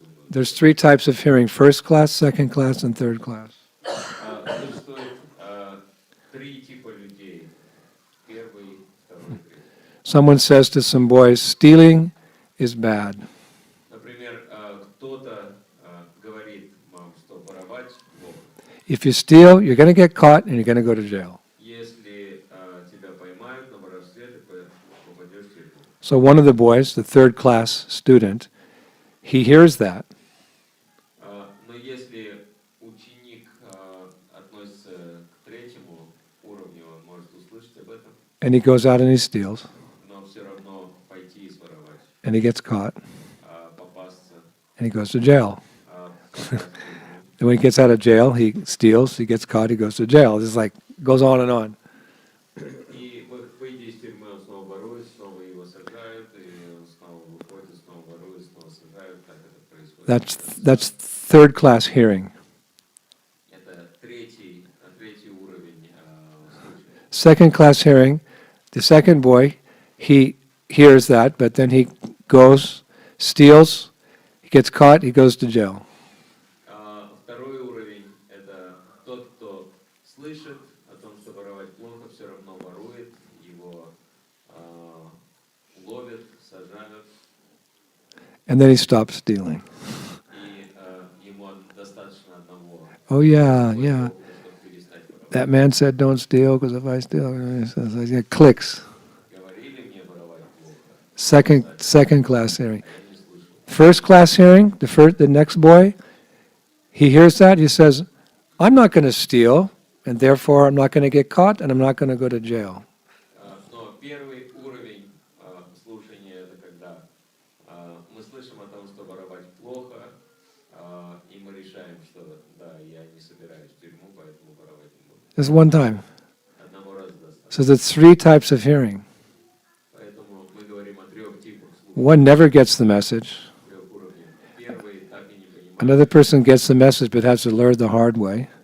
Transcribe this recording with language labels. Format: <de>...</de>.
<en>There's three types of hearing: first class, second class, and third class.</en> <ru>Существует три типа людей. Первый, второй, третий.</ru> <en>Someone says to some boys, stealing is bad.</en> <ru>Например, кто-то говорит вам, что воровать плохо.</ru> <en>If you steal, you're going to get caught and you're going to go to jail.</en> <ru>Если тебя поймают на воровстве, ты попадешь в тюрьму.</ru> <en>So one of the boys, the third class student, he hears that.</en> <ru>Но если ученик относится к третьему уровню, он может услышать об этом,</ru> <en>And he goes out and he steals.</en> <ru>но все равно пойти и своровать,</ru> <en>And he gets caught.</en> <ru>попасться,</ru> <en>And he goes to jail.</en> <ru>попасть в тюрьму.</ru> <en>And when he gets out of jail, he steals, he gets caught, he goes to jail. It's like, goes on and on.</en> <ru>И выйдя из тюрьмы, он снова ворует, снова его сажают, и он снова выходит, снова ворует, снова сажают. Так это происходит.</ru> <en>That's third class hearing.</en> <ru>Это третий уровень слушания.</ru> <en>Second class hearing, the second boy, he hears that, but then he goes, steals, he gets caught, he goes to jail.</en> <ru>Второй уровень – это тот, кто слышит о том, что воровать плохо, все равно ворует, его ловят, сажают,</ru> <en>And then he stops stealing.</en> <ru>и ему достаточно одного.</ru> <en>Oh yeah,</en> <ru>Такой</ru> <en>yeah.</en> <ru>опыта, чтобы перестать воровать.</ru> <en>That man said don't steal because if I steal, it clicks.</en> <ru>Говорили мне воровать плохо,</ru> <en>Second class hearing.</en> <ru>а я не слышал.</ru> <en>First class hearing, the next boy, he hears that, he says, I'm not going to steal, and therefore I'm not going to get caught, and I'm not going to go to jail.</en> <ru>Но первый уровень слушания – это когда мы слышим о том, что воровать плохо, и мы решаем, что да, я не собираюсь в тюрьму, поэтому воровать не буду.</ru> <en>Just one time.</en> <ru>Одного раза достаточно.</ru> <en>So there's three types of hearing.</en> <ru>Поэтому мы говорим о трех типах слушания,</ru> <en>One never gets the message.</en> <ru>трех уровнях. Первый так и не понимает,</ru> <en>Another person gets the message but has to learn the hard way.</en>